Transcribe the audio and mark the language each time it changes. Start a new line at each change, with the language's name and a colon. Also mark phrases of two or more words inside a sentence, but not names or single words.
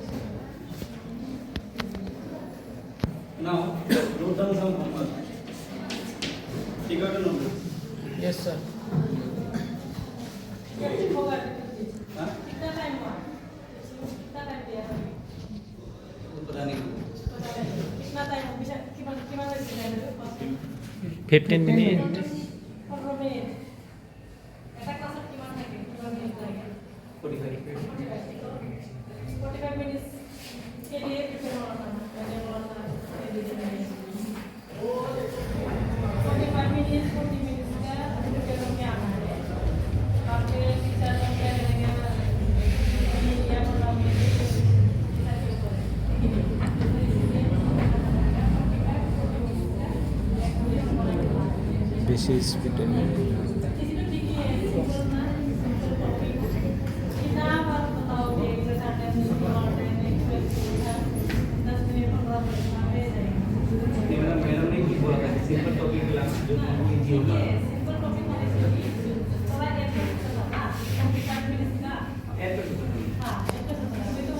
English: now note down some homework. 11:90 yes sir
Hindi: हाँ कितना टाइम हुआ कितना टाइम दिया था पता नहीं कितना टाइम कितना टाइम
English: 15 minutes.
Assamese: 15 মিনিট এটা ক্লাসে কিমান থাকে কিমান মিনিট লাগে 45
Hindi: 45 minutes के लिए प्रिपेयर होना था मैंने बोला था के लिए 45 minutes 40 minutes का प्रिपेयर होके आना है आपके टीचर लोग क्या करेंगे ये बनाओगे
English: This is 15 minutes.
Hindi: मैडम ने की बोला था
English: simple topic class
Hindi: जो इजी होगा ऐड कर सकते हैं